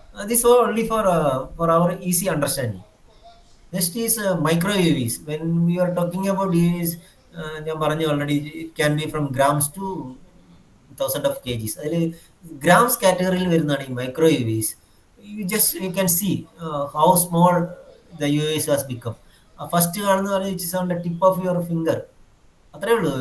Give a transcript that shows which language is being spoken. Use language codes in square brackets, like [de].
[en] This only for our easy understanding. Next is micro UAVs. When we are talking about UAVs, [ml] ഞാൻ പറഞ്ഞു [en] Already it can be from grams to 1000 of kgs. [ml] അതിൽ grams കാറ്റഗറിയിൽ വരുന്നതാണ് ഈ micro UAVs. [en] You can see how small the UAVs has become. [ml] First കാണുന്ന പറഞ്ഞാൽ [en] It's on the tip of your finger. [ml] അത്രേ ഉള്ളൂ.